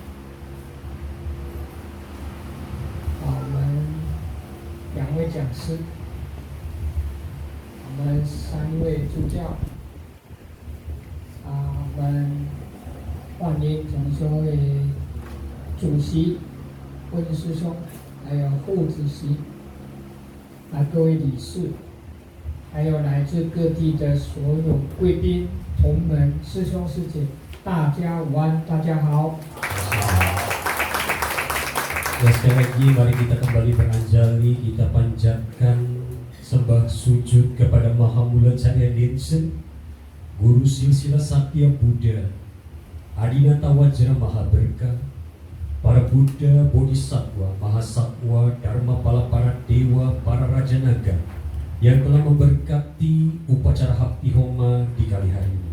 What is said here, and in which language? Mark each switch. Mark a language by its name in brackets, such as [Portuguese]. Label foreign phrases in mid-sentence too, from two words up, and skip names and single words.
[Chinese] 我们2位讲师，我们3位助教，我们万英同修的主席温师兄，还有副主席，各位理事，还有来自各地的所有贵宾、同门、师兄师姐，大家午安，大家好。 [Indonesian] Ya, sekali lagi mari kita kembali beranjali, kita panjatkan sembah sujud kepada Maha Mula Cahaya Linsen, Guru Silsilah Satya Buddha, Adinata Wajra Maha Berkah, para Buddha, Bodhisattva, Mahasatwa, Dharma Pala para Dewa, para Raja Naga yang telah memberkati upacara Hakti Homa di kali hari ini.